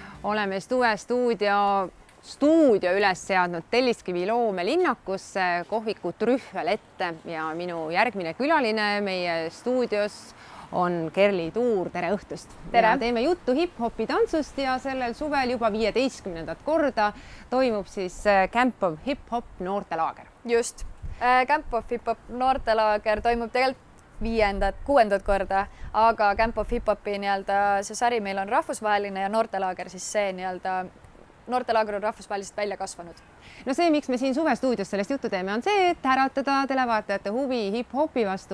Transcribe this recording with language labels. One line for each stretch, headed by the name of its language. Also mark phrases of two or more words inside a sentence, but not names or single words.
Estonian: oleme Stuve stuudio üles seadnud Telliskivi loomelinnakusse kohviku Trühvel ette ja minu järgmine külaline meie stuudios on Kerli Tuur. Tere õhtust! Tere! Teeme juttu hip-hopi tantsust ja sellel suvel juba 15. korda toimub siis Camp of Hip-Hop noortelaager. Just. Camp of Hip-Hop noortelaager toimub tegelikult 6. korda, aga Camp of Hip-Hopi see sari meil on rahvusvaheline ja noortelaager siis see noortelaager on rahvusvahelisest välja kasvanud. No see, miks me siin Suve stuudios sellest juttu teeme, on see, et äratada televaatajate huvi hip-hopi vastu.